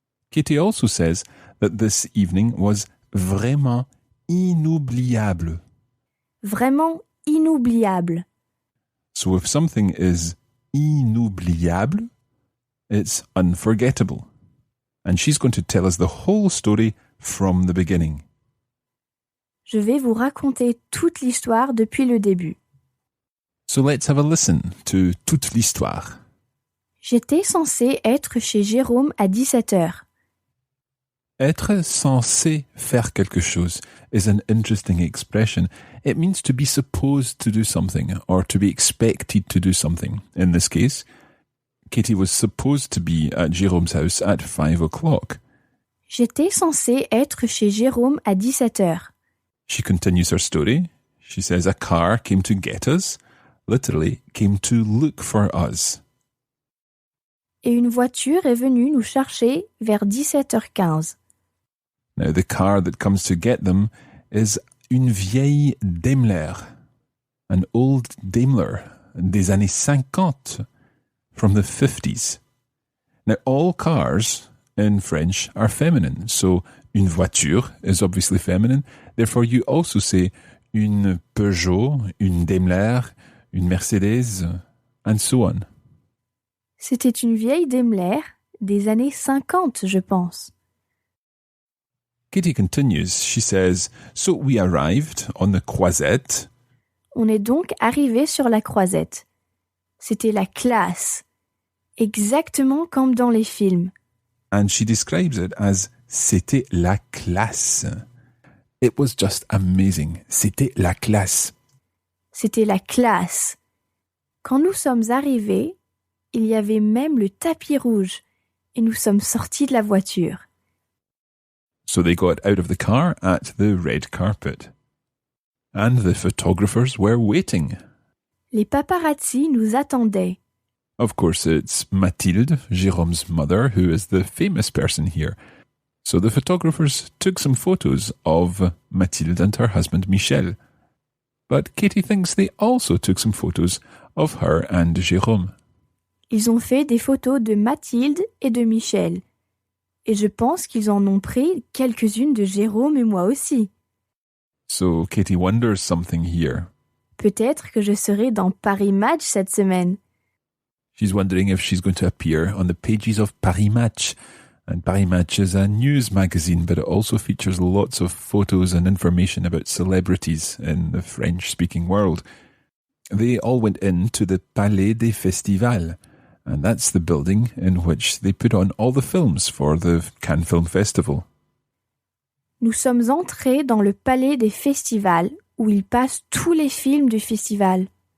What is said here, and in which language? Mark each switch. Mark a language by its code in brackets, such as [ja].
[en] Katie also says that this evening was vraiment [fr] Vraiment inoubliable. [en] So if something is inoubliable. It's unforgettable. And she's going to tell us the whole story from the beginning. [fr] Je vais vous raconter toute l'histoire depuis le début. [en] So let's have a listen to [fr] toute l'histoire. J'étais censée être chez Jérôme à 17h. Être censé faire quelque chose [en] is an interesting expression. It means to be supposed to do something or to be expected to do something. In this case, Katie was supposed to be at Jérôme's house at 5 o'clock. [fr] J'étais censée être chez Jérôme à 17h. [en] She continues her story. She says a car came to get us, literally came to look for us. [fr] Et une voiture est venue nous chercher vers 17h15. [en] Now, the car that comes to get them is [fr] une vieille Daimler, [en] an old Daimler [fr] des années 50, [en] from the 50s. Now, all cars in French are feminine, so [fr] une voiture [en] is obviously feminine. Therefore, you also say [fr] une Peugeot, une Daimler, une Mercedes, [en] and so on. [fr] C'était une vieille Daimler des années 50, je pense. [en] Katie continues. She says, so we arrived on the Croisette. [fr] On est donc arrivé sur la Croisette. C'était la classe, exactement comme dans les films. [en] And she describes it as [fr] c'était la classe. [en] It was just amazing. [fr] C'était la classe. C'était la classe. Quand nous sommes arrivés, il y avait même le tapis rouge et nous sommes sortis de la voiture. [en] So they got out of the car at the red carpet. And the photographers were waiting. [fr] Les paparazzi nous attendaient. [en] Of course, it's Mathilde, Jérôme's mother, who is the famous person here. So the photographers took some photos of Mathilde and her husband Michel. But Katie thinks they also took some photos of her and Jérôme. [fr] Ils ont fait des photos de Mathilde et de Michel. Et je pense qu'ils en ont pris quelques-unes de Jérôme et moi aussi. [en] So Katie wonders something here. [fr] Peut-être que je serai dans Paris Match cette semaine. [en] She's wondering if she's going to appear on the pages of Paris Match. And Paris Match is a news magazine, but it also features lots of photos and information about celebrities in the French-speaking world. They all went into the Palais des Festivals, and that's the building in which they put on all the films for the Cannes Film Festival. [fr] Nous sommes entrés dans le Palais des Festivals, où ils passent tous les films du festival.